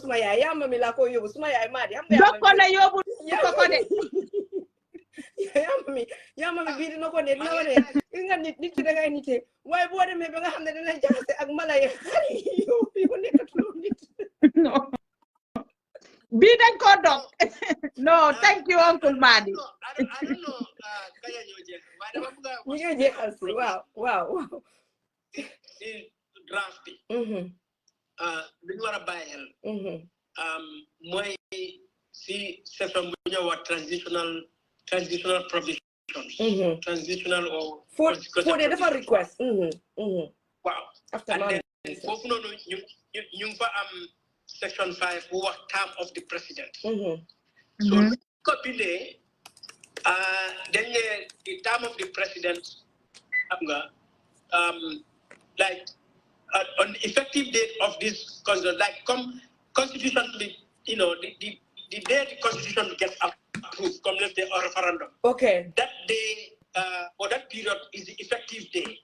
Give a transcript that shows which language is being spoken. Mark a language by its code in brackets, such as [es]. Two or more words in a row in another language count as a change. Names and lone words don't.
[wo] suma yaay yaa mami laa ko yóbbu suma yaay Madi xam nga dog ko la yóbbu ko de yaa mami bii dina ko ne dina ko ne nga nit ki da ngay nite waaye boo demee ba nga xam ne dina jaxase ak mala yi xale yi yow nekkatuloo nit no bii dañ ko dog [en] no thank you Uncle Madi I don't know [wo] kaya ñoo jeex waaye dama bëgg a ñu ngi jeexal si waaw si draft bi li ñu war a bàyyi xel mooy si section bu ñu wax [en] transitional provisions transitional or for the different request waaw and then [wo] foofu noonu ñu fa am section 5 bu wax [en] term of the president so [wo] ko bindee dañ ne [en] the term of the president [wo] xam nga [en] like on the effective date of this constitution, like constitution, you know, the day the constitution gets approved, come let's say a referendum. Okay. That day or that period is the effective day.